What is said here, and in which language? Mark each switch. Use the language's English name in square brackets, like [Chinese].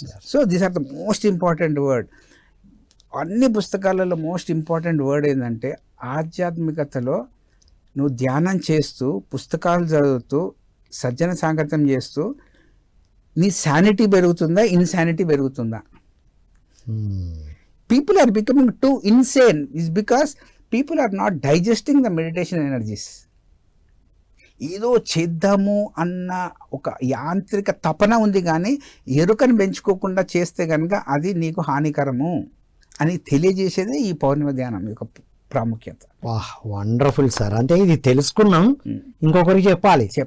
[English] So these are the most important word. [Telugu] అన్ని పుస్తకాలలో [English] most important word [Telugu] ఏంటంటే ఆధ్యాత్మికతలో నువ్వు ధ్యానం చేస్తూ, పుస్తకాలు చదువుతూ, సజ్జన సాంగత్యం చేస్తూ నీ శానిటీ పెరుగుతుందా, ఇన్సానిటీ పెరుగుతుందా? [English] People are becoming too insane is because people are not digesting the meditation energies. [Telugu] ఏదో చేద్దాము అన్న ఒక యాంత్రిక తపన ఉంది కానీ ఎరుకను పెంచుకోకుండా చేస్తే కనుక అది నీకు హానికరము అని తెలియజేసేదే ఈ పౌర్ణిమ ధ్యానం యొక్క ప్రాముఖ్యత. వాహ్, వండర్ఫుల్ సార్. అంటే ఇది తెలుసుకున్నాం, ఇంకొకరికి చెప్పాలి.